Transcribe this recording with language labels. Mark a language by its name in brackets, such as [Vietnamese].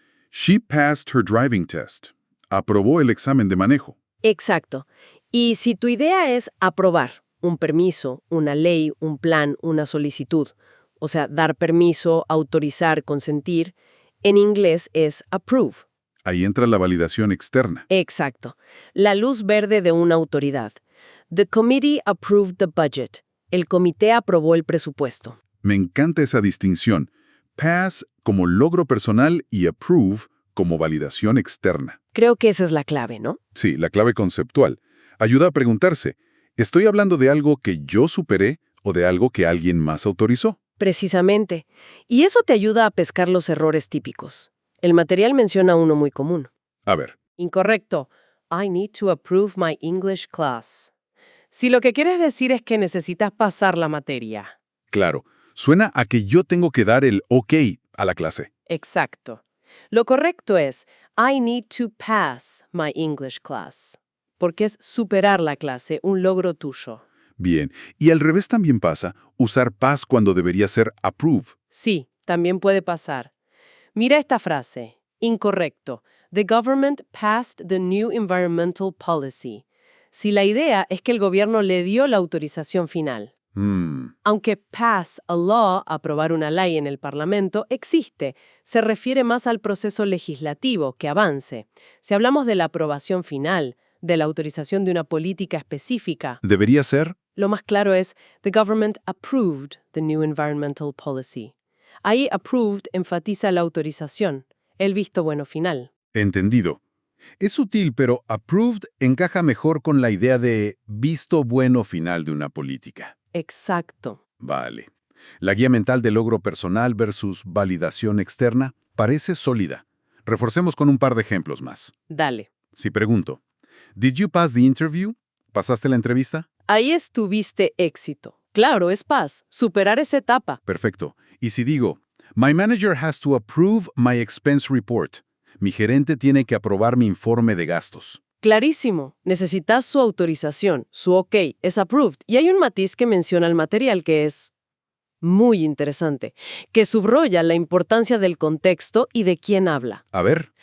[English] She passed her driving test. [Spanish] Aprobó el examen de manejo. Exacto. Y si tu idea es aprobar un permiso, una ley, un plan, una solicitud, o sea, dar permiso, autorizar, consentir, en inglés es approve. Ahí entra la validación externa. Exacto. La luz verde de una autoridad. [English] The committee approved the budget. [Spanish] El comité aprobó el presupuesto. Me encanta esa distinción. Pass como logro personal y approve como validación externa. Creo que esa es la clave, ¿no? Sí, la clave conceptual. Ayuda a preguntarse, ¿estoy hablando de algo que yo superé o de algo que alguien más autorizó? Precisamente. Y eso te ayuda a pescar los errores típicos. El material menciona uno muy común. A ver, Incorrecto. [English] I need to approve my English class. [Spanish] Si lo que quieres decir es que necesitas pasar la materia. claro, suena a que yo tengo que dar el OK a la clase. Exacto. Lo correcto es [English] I need to pass my English class. [Spanish] Porque es superar la clase, un logro tuyo. Bien, y al revés también pasa, usar pass cuando debería ser approve. Sí, también puede pasar. Mira esta frase. Incorrecto. [English] The government passed the new environmental policy. [Spanish] Si la idea es que el gobierno le dio la autorización final. Aunque pass a law, aprobar una ley en el Parlamento, existe, se refiere más al proceso legislativo que avance. Si hablamos de la aprobación final, de la autorización de una política específica, Debería ser, lo más claro es [English] the government approved the new environmental policy. [Spanish] Ahí approved enfatiza la autorización, el visto bueno final. entendido. Es sutil, pero approved encaja mejor con la idea de visto bueno final de una política. Exacto. Vale. La guía mental de logro personal versus validación externa parece sólida. Reforcemos con un par de ejemplos más. Dale. Si pregunto, [English] ¿Did you pass the interview? [Spanish] ¿Pasaste la entrevista? Ahí estuviste éxito. Claro, es paz, superar esa etapa. Perfecto. Y si digo, [English] My manager has to approve my expense report. [Spanish] Mi gerente tiene que aprobar mi informe de gastos. Clarísimo. Necesitas su autorización, su OK, es approved. Y hay un matiz que menciona el material que es muy interesante, que subraya la importancia del contexto y de quién habla. A ver.